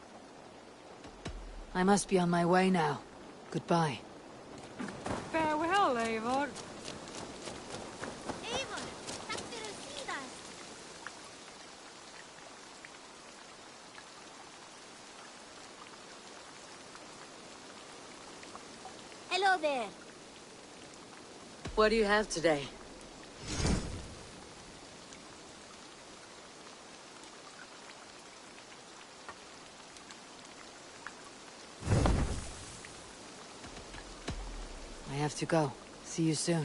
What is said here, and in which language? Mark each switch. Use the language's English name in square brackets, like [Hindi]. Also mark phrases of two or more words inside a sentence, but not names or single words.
[English] I must be on my way now. Goodbye. Farewell, Eivor. Eivor, [Icelandic] takk fyrir síðast. [English] Hello there. What do you have today? I have to go. See you soon.